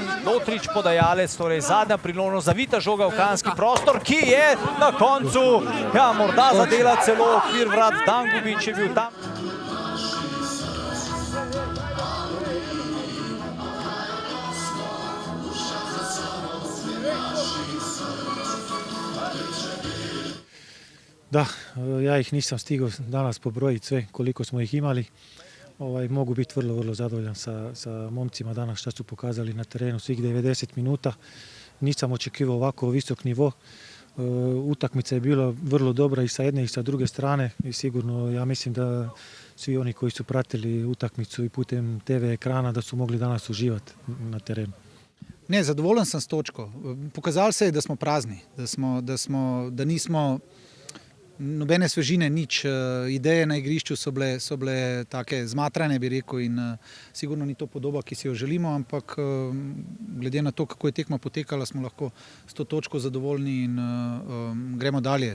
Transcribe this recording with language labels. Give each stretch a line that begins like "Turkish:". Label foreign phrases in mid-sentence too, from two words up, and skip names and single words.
Slovenian: Lotrič podajalec, torej zadnja priložnost, zavita žoga v kanski prostor, ki je na koncu, ja, morda zadela celo okvir vrat. Dangubić je bil tam.
Bosnian: Da, ja ih nisam stigao danas pobrojiti sve koliko smo ih imali. Mogu biti vrlo zadovoljan sa momcima danas što su pokazali na terenu svih 90 minuta. Nisam očekivao ovako visok nivo. Utakmica je bila vrlo dobra i sa jedne i sa druge strane i sigurno ja mislim da svi oni koji su pratili utakmicu i putem TV ekrana da su mogli danas uživati na terenu.
Slovenian: Ne, zadovoljen sam s točko. Pokazalo se je da smo prazni, da nismo nobene svežine, nič. Ideje na igrišču so bile take zmatrane, bi rekel, in sigurno ni to podoba, ki si jo želimo, ampak glede na to, kako je tekma potekala, smo lahko s to točko zadovoljni in gremo dalje.